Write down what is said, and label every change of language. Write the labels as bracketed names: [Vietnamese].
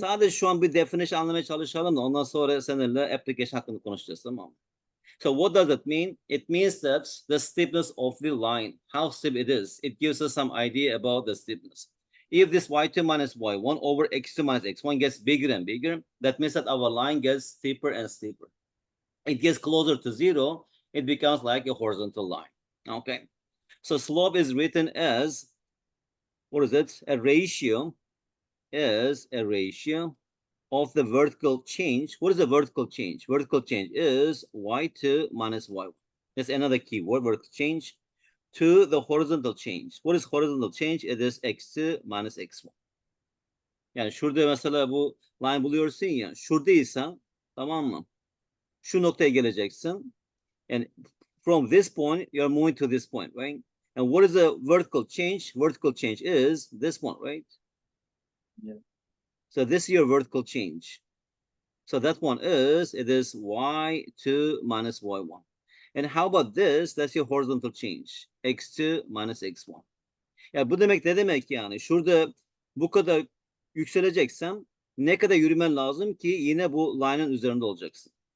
[Turkish] Sadece şu an bir definition anlamaya çalışalım da ondan sonra seninle application hakkında konuşacağız, tamam mı? [English] So what does it mean? It means that the steepness of the line, how steep it is, it gives us some idea about the steepness. If this y2 minus y1 over x2 minus x1 gets bigger and bigger, that means that our line gets steeper and steeper. It gets closer to 0, it becomes like a horizontal line. Okay. So slope is written as, what is it? A ratio of the vertical change. What is the vertical change? Vertical change is y2 minus y1. That's another keyword, vertical change, to the horizontal change. What is horizontal change? It is x2 minus x1. [Turkish] Yani şurada mesela bu line buluyorsun ya, şuradaysan, tamam mı? Şu noktaya geleceksin. [English] And from this point, you're moving to this point, right? And what is the vertical change? Vertical change is this one, right? Yeah. So this is your vertical change. So that one is, it is y2 minus y1. And how about this? That's your horizontal change, x2 minus x1. [Turkish] Ya bu demek ne demek yani? Şurada bu kadar yükseleceksem ne kadar yürümen lazım ki yine bu line'ın üzerinde olacaksın.